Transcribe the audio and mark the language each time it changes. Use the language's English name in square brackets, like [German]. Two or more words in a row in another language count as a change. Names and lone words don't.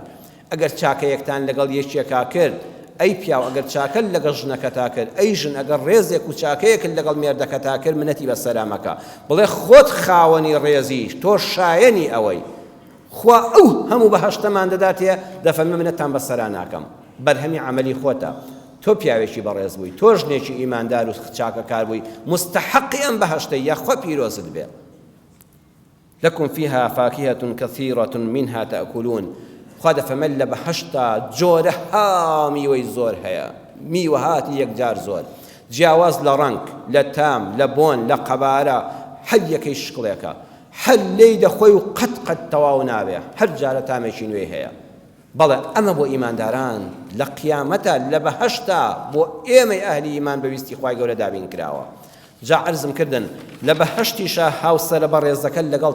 [Central Kurdish] ئەگەر چاکەیەکتان لەگەڵ یەکێکا کرد، ئەی پیاو ئەگەر چاکە لەگەڵ ژنەکەتا کرد، ئەی ژن ئەگەر ڕێزێک و چاکەیەکت لەگەڵ مێردەکەتا کرد، منەتی بەسەرا مەکە، بڵێ خۆت خاوەنی ڕێزیش، تۆ شایەنی ئەوەی. خوا ئەو هەموو بەهەشتەمان دەداتێ، دەفەرمێ منەتتان بەسەرا ناکەم. بەرهەمی عەمەلی خۆتە تۆ پیاوێکی بەڕێز بووی تۆ ژنێکی ئیماندار و چاکەکار بووی مستحقی ئەم بەهەشتە یاخوا پیرۆزت بێ [Arabic] لكم فيها فاكهة كثيرة منها تأكلون [Central Kurdish] خواده فمن لبهشتا جورها ميوي زور هيا ميوهات يكجار زور جیاواز لە ڕەنگ لە تام لە بۆن لە قەبارە هەر یەکەی شکڵێکە هەر لێی دەخۆی و قەت تەواو نابێ هەر جارە تامێکی نوێی هەیە بەڵێ ئەمە بۆ ئیمانداران لە قیامەتە لە بەهەشتا بۆ ئێمەی ئەهلی ئیمان بەویستی خوای گەورە دابین کراوە جا عەرزم کردن لە بەهەشتیشە هاوسەرە بەڕێزەکە لەگەڵ